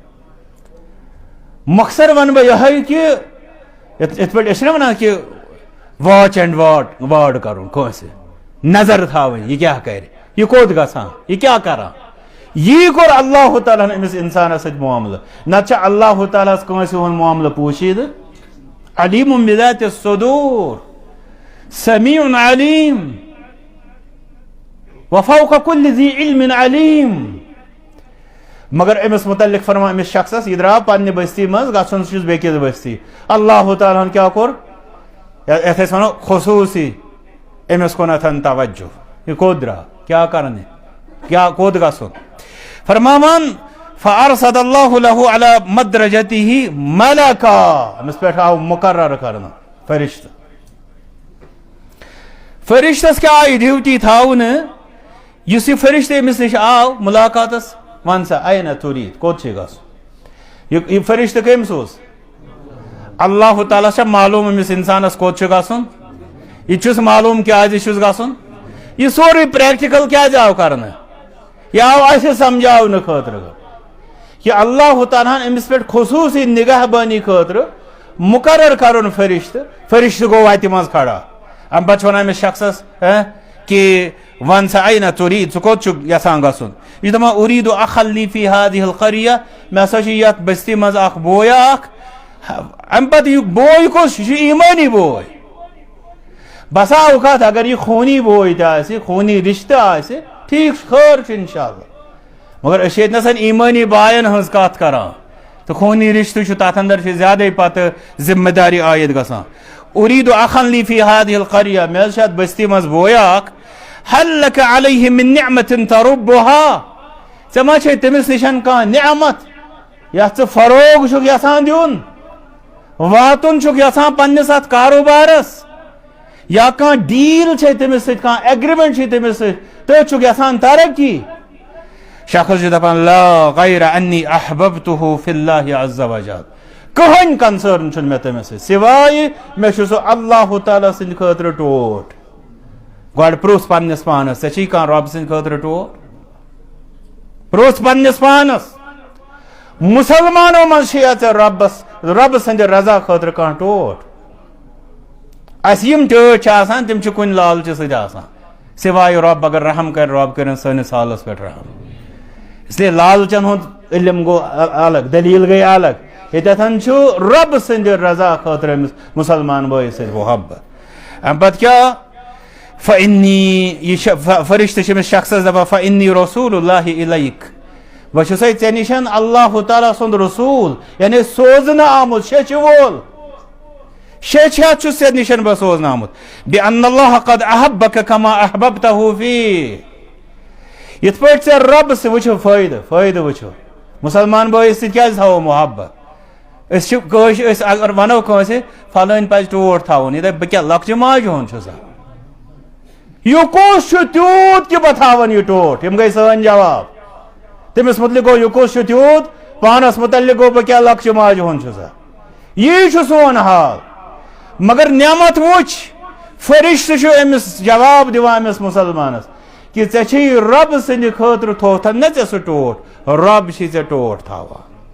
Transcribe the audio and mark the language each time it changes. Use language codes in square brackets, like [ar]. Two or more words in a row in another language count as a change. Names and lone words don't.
[ks] مۄخصر ونہٕ بہٕ یِہوٚے کہِ یِتھ پٲٹھۍ أسۍ چھِنہ ونان کہِ [en] watch and ward [ks] کرُن کٲنٛسہِ نظر تھاوٕنۍ یہِ کیٛاہ کرِ یہِ کوٚت گژھان یہِ کیٛاہ کران یی کوٚر اللہ تعالیٰ ہن أمِس اِنسانس سۭتۍ معاملہٕ نتہٕ چھُ اللہ تعالیٰ ہس کٲنٛسہِ ہُنٛد معاملہٕ پوٗشیٖدٕ [ar] علیم بذات الصدور سمیع علیم وفوق كل ذی علم علیم [ks] مگر امس متعلق فرما امس شخصس یہ درٛاو پننہِ بستی منٛز گژھُن چھُس بیٚکِس بستی اللہ تعالیٰ ہن کیٛاہ کوٚر یتھ أسۍ ونو خصوٗصی امس کُنتھ توجہ یہ کوٚت درٛاو کیٛاہ کرنہِ کیٛاہ کوٚت گژھُن فرماوان [ar] فارصد اللہ له علی مدرجته ملکا [ks] امس پہ آو مقرر کرنا فرشتہ فرشتس کیا آئی ڈیوٹی تھاؤن اس یہ فرشتہ امس نش آو ملاقاتس ون سا [ar] این ترید [ks] کوت گھس یہ فرشتہ کمس اوس اللہ تعالیٰ سے معلوم امس انسانس کوت گھن یہ معلوم کیا گھن یہ سوری پریکٹیکل کیا آو کرنا یہ آو اسے سمجھاؤن خاطر کہ اللہ تعالیٰ امس پہ خصوصی نگاہ بانی خاطر مقرر کرن فرشتہ گو وتہ مز کھڑا ام پتہ ونان امس شخصس کہ ون سا [ar] این ترید [ks] ژٕ کوٚت چھُکھ یژھان گژھُن یہ دپان [ar] اریٖد اخا لی فی هذه القریہ [ks] مےٚ ہسا چھُ یتھ بستی منٛز اکھ بویا اکھ ام پتہٕ یہِ بوے کُس یہِ چھُ ایمانی بوے بسا اوقات اگر یہ خونی بوے تہِ آسہِ خونی رشتہ آسہِ ٹھیک خٲر چھُ انشاءاللہ مگر أسۍ چھِ ییٚتنس ایمانی بایَن ہٕنٛز کتھ کران تو خونی رشتہ چھُ تتھ اندر چھِ زیادے پتہٕ ذمہ داری عائد گژھان [ar] اریٖد اخا لی فی هذه القریہ [ks] مےٚ حظ چھُ اتھ بستی منٛز بویا اکھ [ar] هل لك علیہ من نعمت [ks] تربها ژےٚ ما چھے تٔمِس نِشن کانٛہہ نعمت یتھ ژٕ فروغ چھُکھ یژھان دیُن واتُن چھُکھ یژھان پننس اتھ کاروبارس یا کانٛہہ ڈیل چھے تٔمِس سۭتۍ کانٛہہ ایگریمنٹ چھے تٔمِس سۭتۍ تٔتھۍ چھُکھ یژھان ترقی شخص چھُ دپان [ar] لا غیر انی احببتہ فی اللہ عز وجل [ks] کٕہٕنۍ کنسرن چھُنہٕ مےٚ تٔمِس سۭتۍ سوائے مےٚ چھُ سُہ اللہ تعالیٰ سٕنٛدِ خٲطرٕ ٹوٹھ گۄڈٕ پرٛژھ پننس پانس ژےٚ چھُے کانٛہہ رۄب سٕنٛدِ خٲطرٕ ٹوٹھ پرٛژھ پننس پانس مسلمانو منٛز چھےٚ ژےٚ رۄبہٕ سٕنٛدِ رضا خٲطرٕ کانٛہہ ٹوٹھ اسہِ یِم ٹٲٹھۍ چھِ آسان تِم چھِ کُنہِ لالچہِ سۭتۍ آسان سوائے رۄب اگر رحم کرِ رۄب کٔرِنۍ سٲنِس حالس پٮ۪ٹھ رحم [ur] اس لیے [ks] لالچن ہُنٛد علم گوٚو الگ دلیل گٔے الگ ییٚتٮ۪تھن چھُ رۄب سٕنٛدِ رضا خٲطرٕ أمِس مسلمان بٲیِس سۭتۍ محبت امہِ پتہٕ کیٛاہ فإنی یہ فرشتہ چھِ أمِس شخصس دپان [ar] فإنی رسول اللہ الیک [ks] بہٕ چھُسے ژےٚ نِشن اللہ تعالیٰ سُنٛد رسوٗل یعنی سوزنہٕ آمُت شیٚچھِ وول شیٚچھِ ہٮ۪تھ چھُس ژےٚ نِشن بہٕ سوزنہٕ آمُت [ar] بِأن اللہ قد احبک کما احببتہ فی [ks] یِتھ پٲٹھۍ ژےٚ رۄبہٕ سۭتۍ وٕچھو فٲیدٕ وٕچھو مسلمان بٲیِس سۭتۍ کیٛازِ تھاوو محبت اگر ونو کٲنٛسہِ فلٲنۍ پزِ ٹوٹھ تھاوُن یہِ دپہِ بہٕ کیٛاہ لۄکچہِ ماجہِ ہُنٛد چھُسا یہِ کُس چھُ تیوٗت کہِ بہٕ تھاوَن یہِ ٹوٹھ یِم گٔے سٲنۍ جواب تٔمِس متعلق گوٚو یہِ کُس چھُ تیوٗت پانس متعلق گوٚو بہٕ کیٛاہ لۄکچہِ ماجہِ ہُنٛد چھُسا یی چھُ سون حال مگر نعمت وٕچھ فرشتہٕ چھُ أمِس جواب دِوان أمِس مُسلمانس کہ ژےٚ چھےٚ رۄبہٕ سٕنٛدِ خٲطرٕ تھوٚوتھن نہ ژےٚ سُہ ٹوٹھ رۄب چھِ ژےٚ ٹوٹھ تھاوان